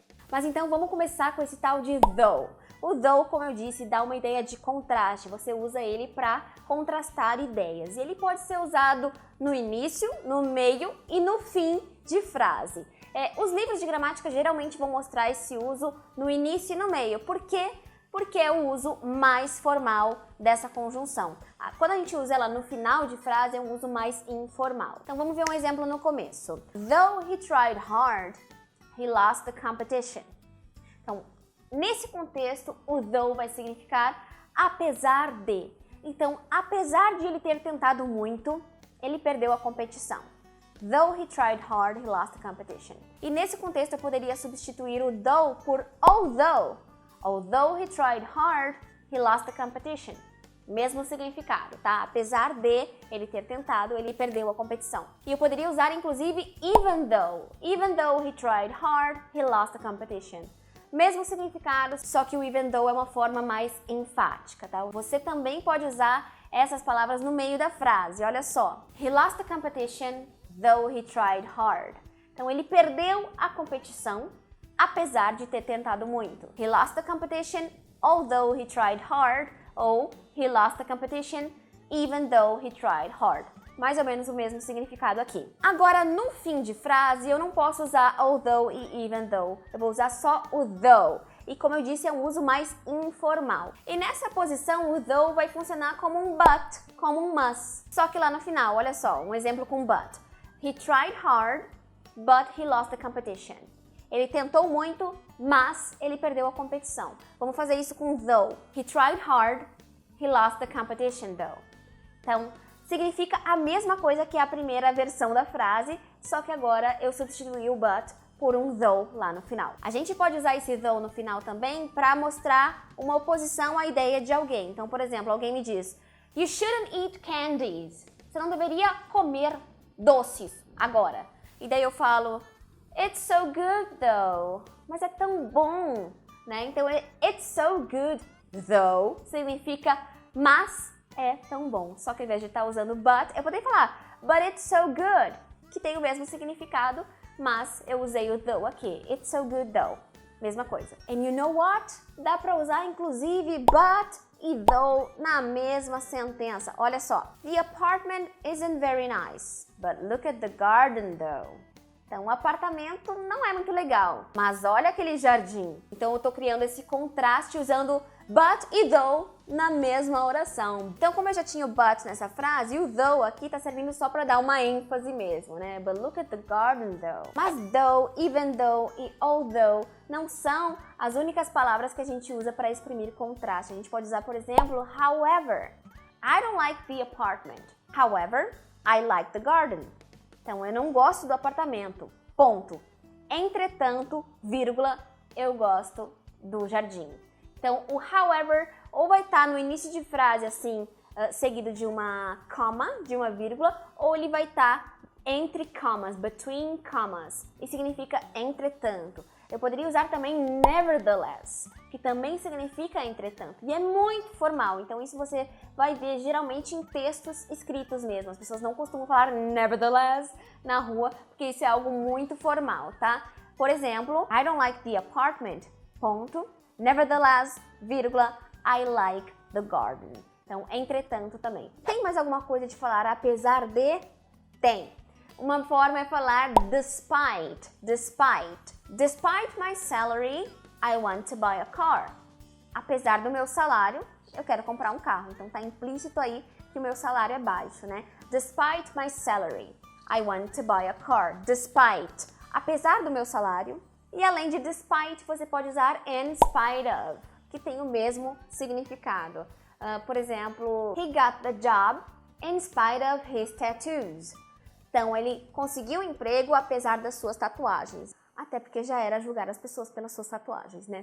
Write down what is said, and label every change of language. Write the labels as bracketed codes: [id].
[pt] Mas então vamos começar com esse tal de though. O though, como eu disse, dá uma ideia de contraste, você usa ele para contrastar ideias. E ele pode ser usado no início, no meio e no fim de frase. Os livros de gramática geralmente vão mostrar esse uso no início e no meio. Por quê? Porque é o uso mais formal dessa conjunção. Quando a gente usa ela no final de frase, é um uso mais informal. Então vamos ver um exemplo no começo. [en] Though he tried hard, he lost the competition. [pt] Então, nesse contexto, o though vai significar apesar de. Então, apesar de ele ter tentado muito, ele perdeu a competição. [en] Though he tried hard, he lost the competition. [pt] E nesse contexto, eu poderia substituir o though por although. [en] Although he tried hard, he lost the competition. [pt] Mesmo significado, tá? Apesar de ele ter tentado, ele perdeu a competição. E eu poderia usar, inclusive, [en] even though. Even though he tried hard, he lost the competition. [pt] Mesmo significado, só que o even though é uma forma mais enfática, tá? Você também pode usar essas palavras no meio da frase, olha só. [en] He lost the competition, though he tried hard. [pt] Então, ele perdeu a competição, apesar de ter tentado muito. [en] He lost the competition, although he tried hard, ou he lost the competition, even though he tried hard. [pt] Mais ou menos o mesmo significado aqui. Agora, no fim de frase, eu não posso usar although e even though. Eu vou usar só o though. E como eu disse, é um uso mais informal. E nessa posição, o though vai funcionar como um but, como um must. Só que lá no final, olha só, um exemplo com but. [en] He tried hard, but he lost the competition. [pt] Ele tentou muito, mas ele perdeu a competição. Vamos fazer isso com though. [en] He tried hard, he lost the competition though. [pt] Então, significa a mesma coisa que a primeira versão da frase, só que agora eu substituí o but por um though lá no final. A gente pode usar esse though no final também para mostrar uma oposição à ideia de alguém. Então, por exemplo, alguém me diz, [en] you shouldn't eat candies. [pt] Você não deveria comer doces agora. E daí eu falo, [en] it's so good though. [pt] Mas é tão bom, né? Então, [en] it's so good though [pt] significa mas é tão bom. Só que ao invés de estar usando but, eu poderia falar [en] but it's so good, [pt] que tem o mesmo significado, mas eu usei o though aqui. [en] It's so good though. [pt] Mesma coisa. [en] And you know what? [pt] Dá pra usar inclusive but e though na mesma sentença. Olha só. [en] The apartment isn't very nice, but look at the garden though. [pt] Então, o apartamento não é muito legal, mas olha aquele jardim. Então, eu tô criando esse contraste usando but e though na mesma oração. Então, como eu já tinha o but nessa frase, o though aqui tá servindo só para dar uma ênfase mesmo, né? [en] But look at the garden though. [pt] Mas though, even though e although não são as únicas palavras que a gente usa para exprimir contraste. A gente pode usar, por exemplo, however. [en] I don't like the apartment. However, I like the garden. [pt] Então, eu não gosto do apartamento, ponto. Entretanto, vírgula, eu gosto do jardim. Então, o however ou vai estar no início de frase, assim, seguido de uma comma, de uma vírgula, ou ele vai estar entre commas, [en] between commas, [pt] e significa entretanto. Eu poderia usar também nevertheless, que também significa entretanto, e é muito formal, então isso você vai ver geralmente em textos escritos mesmo. As pessoas não costumam falar nevertheless na rua, porque isso é algo muito formal, tá? [en] Por exemplo, I don't like the apartment, ponto, nevertheless, vírgula, I like the garden. [pt] Então, entretanto também. Tem mais alguma coisa de falar apesar de? Tem. Uma forma é falar despite, despite. [en] Despite my salary, I want to buy a car. [pt] Apesar do meu salário, eu quero comprar um carro. Então tá implícito aí que o meu salário é baixo, né? [en] Despite my salary, I want to buy a car. Despite, [pt] apesar do meu salário. E além de despite, você pode usar in spite of, que tem o mesmo significado. Por exemplo, [en] he got the job in spite of his tattoos. [pt] Então, ele conseguiu o emprego apesar das suas tatuagens. Até porque já era julgar as pessoas pelas suas tatuagens, né?